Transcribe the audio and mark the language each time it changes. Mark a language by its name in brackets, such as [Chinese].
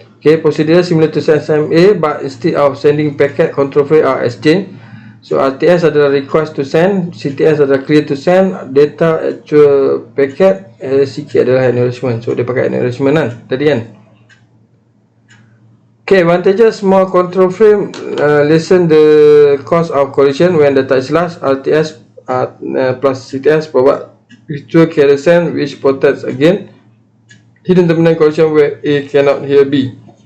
[English] Okay, procedure similar to SMA, but instead of sending packet, control frame are exchanged. So RTS adalah request to send, CTS adalah clear to send, data actual packet, CK adalah acknowledgement. [Malay] So dia pakai acknowledgement kan tadi kan. [English] Okay, advantages: small control frame, lessen the cost of collision when data is large. RTS plus CTS provide virtual carrier sense which protects against hidden terminal collision where A cannot hear B.